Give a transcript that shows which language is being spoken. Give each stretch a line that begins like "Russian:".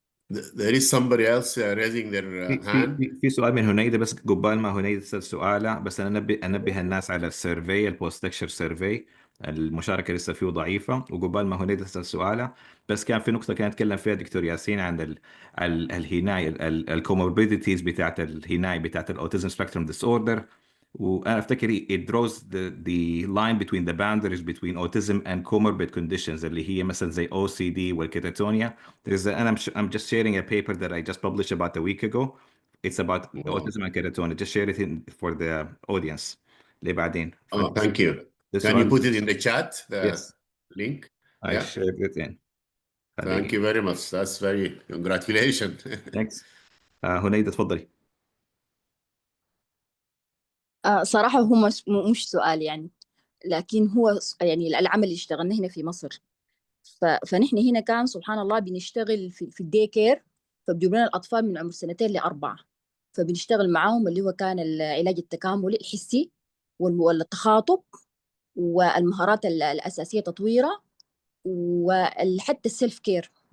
English: There is somebody else raising their hand.
Arabic: في سؤال من هنيدة، بس قبال ما هنيدة تسأل سؤاله، بس أنا أنبه الناس على السيرفي، البوست لكشر سيرفي. المشاركة لسه فيه ضعيفة، وقبال ما هنيدة تسأل سؤاله، بس كان في نقطة كان يتكلم فيها دكتور ياسين عن الهناية، الكوموربيديتيز بتاعت الهناية بتاعت الأوتيزم سبيكتروم ديس أوردر. وأنا أفتكر
English: it draws the line between the boundaries between autism and comorbid conditions
Arabic: اللي هي مثلا زي OCD والكيتاتونيا.
English: I'm just sharing a paper that I just published about a week ago. It's about autism and catatonia. Just share it for the audience.
Arabic: بعدين.
English: Oh, thank you. Can you put it in the chat? Yes. Link. I shared it in. Thank you very much. That's very congratulations. Thanks.
Arabic: هنيدة تفضلي. صراحة هو مش سؤال يعني، لكن هو يعني العمل اللي اشتغلنا هنا في مصر. فنحن هنا كان سبحان الله بنشتغل في الدي كير، فبجيب لنا الأطفال من عمر 2 ل4، فبنشتغل معاهم اللي هو كان العلاج التكاملي الحسي والتخاطب والمهارات الأساسية تطويرها، وحتى السيلف كير.